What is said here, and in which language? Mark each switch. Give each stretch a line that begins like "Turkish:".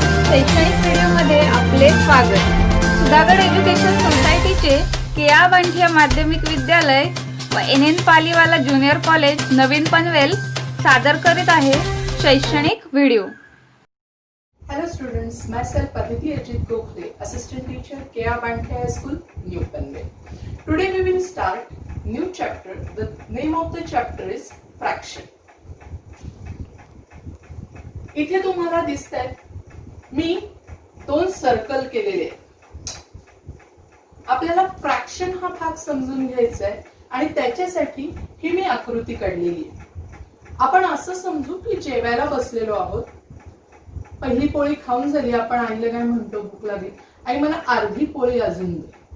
Marathi: शैक्षणिक व्हिडिओमध्ये आपले स्वागत। सुधागड एज्युकेशन सोसायटीचे केआ बांठिया माध्यमिक विद्यालय व NN पालीवाला ज्युनियर कॉलेज नवीन पनवेल सादर करीत आहे शैक्षणिक video.
English: Hello students, myself Aditi Ajit Gokhale, assistant teacher, K.R. Banthia High School, New Panvel. Today we will start new chapter. The name of the chapter is fraction.
Marathi: इथे तुम्हाला दिसतंय मी दोन circle केलेले आहेत। आपल्याला फ्रॅक्शन हा भाग समजून घ्यायचा आहे आणि त्याच्यासाठी ही मी आकृती काढलेली आहे। आपण असं समजू की जेवायला बसलेलो आहोत, पहिली पोळी खाऊन झाली, आपण आईला काय म्हणतो, भूक लागली, आई मला अर्धी पोळी अजून दे।